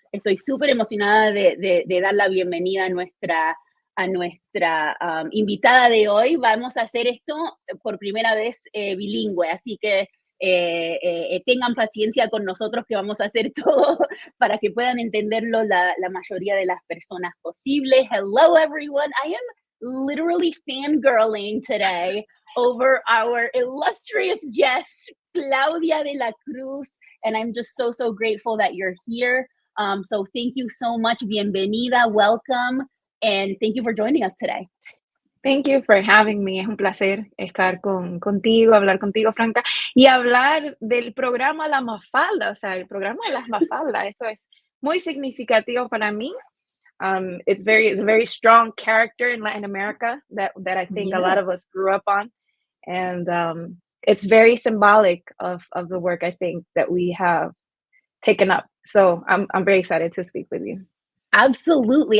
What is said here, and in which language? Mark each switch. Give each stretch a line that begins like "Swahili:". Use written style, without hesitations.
Spanish: Estoy súper emocionada de dar la bienvenida a nuestra invitada de hoy. Vamos a hacer esto por primera vez bilingüe, así que tengan paciencia con nosotros que vamos a hacer todo para que puedan entenderlo la mayoría de las personas posibles.
English: Hello everyone, I am literally fangirling today over our illustrious guest, Claudia de La Cruz, and I'm just so grateful that you're here. So thank you so much, bienvenida, welcome, and thank you for joining us today. Thank you for having me.
Spanish: Es un placer estar contigo, hablar contigo, Franca, y hablar del programa La Mafalda, o sea, el programa de las Mafaldas. Eso es muy significativo para mí.
English: It's a very strong character in Latin America that I think a lot of us grew up on, and it's very symbolic of the work I think that we have taken up. So I'm very excited to speak with you. Absolutely.